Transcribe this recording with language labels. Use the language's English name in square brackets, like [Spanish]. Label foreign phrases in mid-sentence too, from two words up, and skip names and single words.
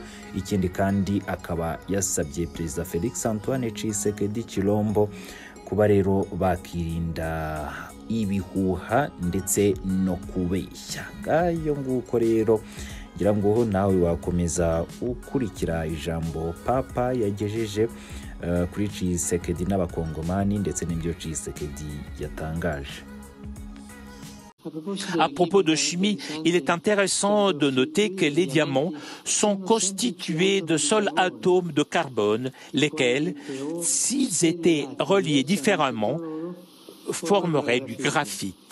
[Kinyarwanda] Ikindi kandi akaba yasabye Perezida Felix Antoine Tshisekedi Tshilombo kuba rero bakirinda ibihuha ndetse no kubeshya. Ngayo nguko rero ngira ngo nawe wakomeza ukurikira ijambo Papa yagejeje kuri Tshisekedi n'abakongomani ndetse n'ibyo Tshisekedi yatangaje. [French] À propos de chimie, il est intéressant de noter que les diamants sont constitués de seuls atomes de carbone, lesquels, s'ils étaient reliés différemment, formeraient du graphite.